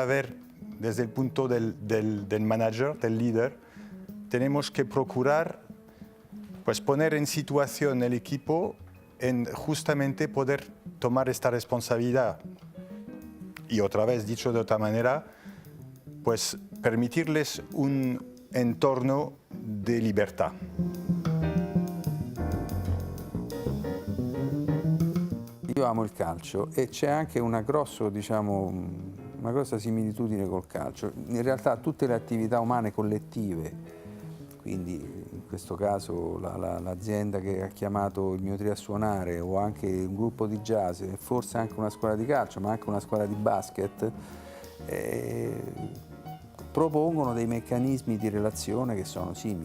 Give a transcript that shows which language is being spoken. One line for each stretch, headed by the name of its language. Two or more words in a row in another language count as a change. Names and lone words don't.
Spanish: ver desde el punto del manager, del líder, tenemos que procurar pues, poner en situación el equipo en justamente poder tomar esta responsabilidad. Y otra vez, dicho de otra manera, pues permitirles un entorno de libertad.
Italian: Io amo il calcio e c'è anche una grossa similitudine col calcio. In realtà tutte le attività umane collettive, quindi in questo caso l'azienda che ha chiamato il mio trio a suonare o anche un gruppo di jazz, e forse anche una scuola di calcio, ma anche una scuola di basket, propongono dei meccanismi di relazione che sono simili.